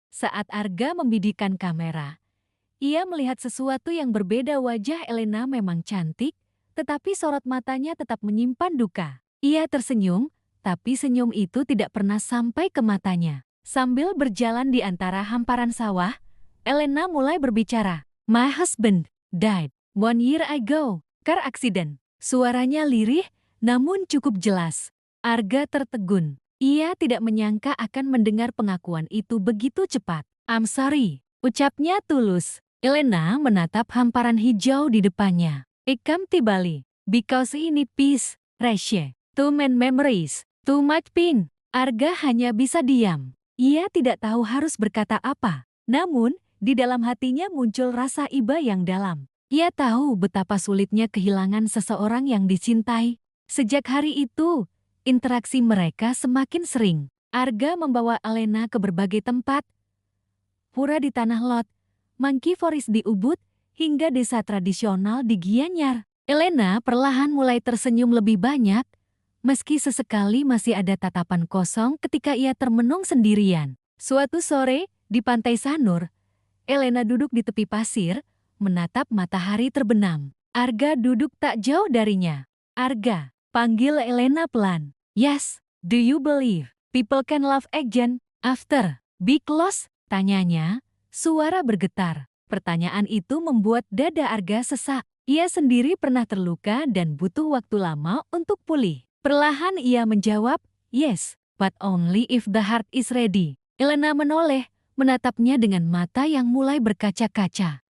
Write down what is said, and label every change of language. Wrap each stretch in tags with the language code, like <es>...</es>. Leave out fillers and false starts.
<id>Saat Arga membidikan kamera, ia melihat sesuatu yang berbeda. Wajah Elena memang cantik, tetapi sorot matanya tetap menyimpan duka. Ia tersenyum, tapi senyum itu tidak pernah sampai ke matanya. Sambil berjalan di antara hamparan sawah, Elena mulai berbicara.</id> <en>My husband died 1 year ago. Car accident.</en> <id>Suaranya lirih, namun cukup jelas. Arga tertegun. Ia tidak menyangka akan mendengar pengakuan itu begitu cepat.</id> <en>I'm sorry,</en> <id>ucapnya tulus. Elena menatap hamparan hijau di depannya. I come to Bali because ini peace, Reshe. Too many memories, too much pain. Arga hanya bisa diam. Ia tidak tahu harus berkata apa. Namun, di dalam hatinya muncul rasa iba yang dalam. Ia tahu betapa sulitnya kehilangan seseorang yang dicintai. Sejak hari itu, interaksi mereka semakin sering. Arga membawa Elena ke berbagai tempat. Pura di Tanah Lot, Monkey Forest di Ubud, hingga desa tradisional di Gianyar. Elena perlahan mulai tersenyum lebih banyak, meski sesekali masih ada tatapan kosong ketika ia termenung sendirian. Suatu sore, di pantai Sanur, Elena duduk di tepi pasir, menatap matahari terbenam. Arga duduk tak jauh darinya. Arga, panggil Elena pelan.</id> <en>Yes, do you believe people can love again after big loss?</en> <id>Tanyanya, suara bergetar. Pertanyaan itu membuat dada Arga sesak. Ia sendiri pernah terluka dan butuh waktu lama untuk pulih. Perlahan ia menjawab,</id> <en>yes, but only if the heart is ready.</en> <id>Elena menoleh, menatapnya dengan mata yang mulai berkaca-kaca.</id>